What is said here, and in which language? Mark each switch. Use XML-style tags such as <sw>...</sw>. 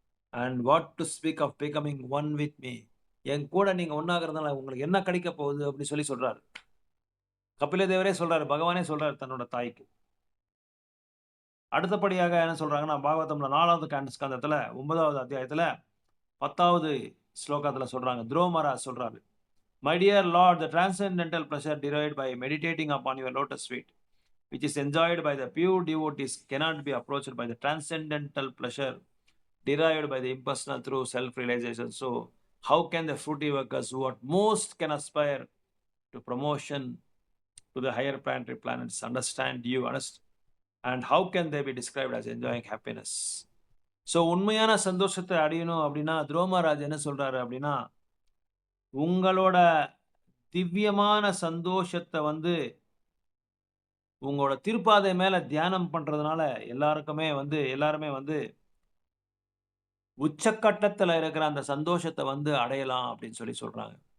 <en>And what to speak of becoming one with me.</en> <ta>என் கூட நீங்க ஒண்ணாகுறதுனால உங்களுக்கு என்ன கிடைக்க போகுது அப்படின்னு சொல்லி சொல்றாரு. கபில தேவரே சொல்றாரு, பகவானே சொல்றாரு தன்னோட தாய்க்கு. அடுத்தபடியாக என்ன சொல்றாங்கன்னா, பாகவதம்ல 4வது ஸ்கந்தத்துல 9வது அத்தியாயத்துல 10வது ஸ்லோகத்துல சொல்றாங்க. துரோமராஜ் சொல்றாரு.</ta> <en>My dear Lord, the transcendental pleasure derived by meditating upon your lotus feet, which is enjoyed by the pure devotees, cannot be approached by the transcendental pleasure derived by the impersonal through self-realization. So, how can the fruity workers who at most can aspire to promotion to the higher planetary planets understand you, and how can they be described as enjoying happiness?</en> <ta>So, உண்மையான சந்தோஷத்தை அடையணும் அப்படின்னா துரோமராஜ் என்ன சொல்றாரு அப்படின்னா, உங்களோட திவ்யமான சந்தோஷத்தை வந்து உங்களோட திருப்பாதை மேல தியானம் பண்றதுனால எல்லாருமே வந்து உச்சக்கட்டத்துல இருக்கிற அந்த சந்தோஷத்த வந்து அடையலாம் அப்படின்னு சொல்லி சொல்றாங்க.</ta>